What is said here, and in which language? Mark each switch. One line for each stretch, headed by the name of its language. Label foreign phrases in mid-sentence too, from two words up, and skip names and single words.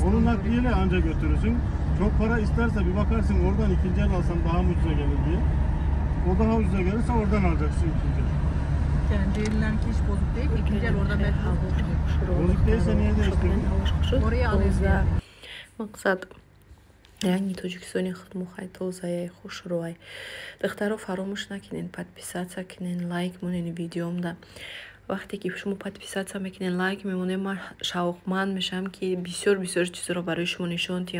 Turkish: Onu nakliyeyle anca götürürsün. Çok para isterse bir bakarsın oradan ikinci el alsan daha mı ucuza gelir diye. O daha ucuza gelirse oradan alacaksın ikinci el. Yani değillerki hiç bozuk değil. İkinci el orada belki Bozuk değilse niye değiştirdin? Oraya alayım.
Tajik: мақсад ранги тоҷикистони худмо хай тозае хушрӯай. духтаро фаромӯш накунед, подписаться кунед, лайк монен видеомда. вақте ки шумо подписаться мекунед, лайк мемонед, ман шавқманд мешам ки бисёр чизро барои шумо нишон диҳам.